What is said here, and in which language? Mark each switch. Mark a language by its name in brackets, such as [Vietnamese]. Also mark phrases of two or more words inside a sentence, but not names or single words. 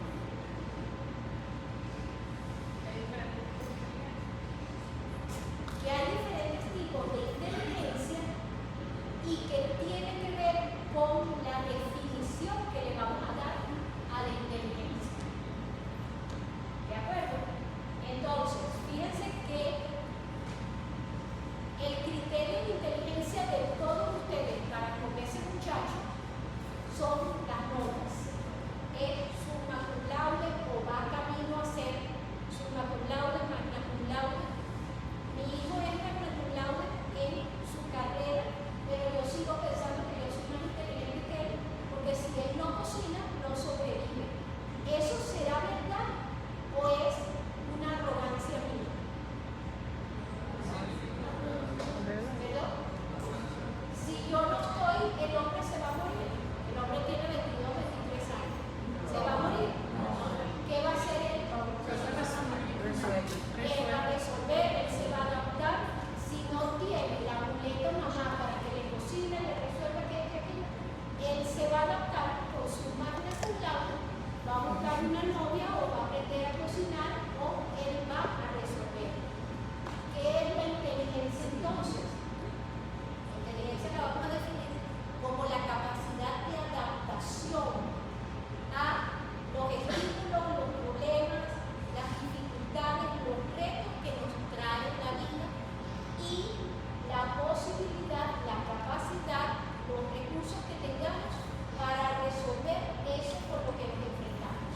[Spanish] Que hay diferentes tipos de inteligencia y que tiene que ver con la definición que le vamos a dar a la inteligencia. ¿De acuerdo? Entonces, fíjense que el criterio de inteligencia de todos ustedes para con ese muchacho son las notas. Es [Latin] summa cum laude [Spanish] o va camino a ser [Latin] summa cum laude, magna cum laude. [Spanish] Mi hijo es [Latin] magna cum laude [Spanish] en su carrera, pero yo sigo pensando que yo soy más inteligente que él, porque si él no cocina, no sobrevive. ¿Eso será verdad o es una arrogancia mía? ¿Verdad? Si yo no estoy, el hombre se va a morir. El hombre tiene 22, 23 años. ¿Se va a morir? ¿Qué va a hacer él? Él va a resolver, él se va a adaptar. Si no tiene la muleta mamá para que le cocine, le resuelva que aquello, él se va a adaptar con su [Latin] magna cum laude, [Spanish] va a buscar una novia o va a aprender a cocinar o él va a resolver. ¿Qué es la inteligencia entonces? La inteligencia la vamos a definir como la capacidad de adaptación a los estímulos, los problemas, las dificultades, los retos que nos trae la vida y la posibilidad, la capacidad, los recursos que tengamos para resolver eso por lo que nos enfrentamos.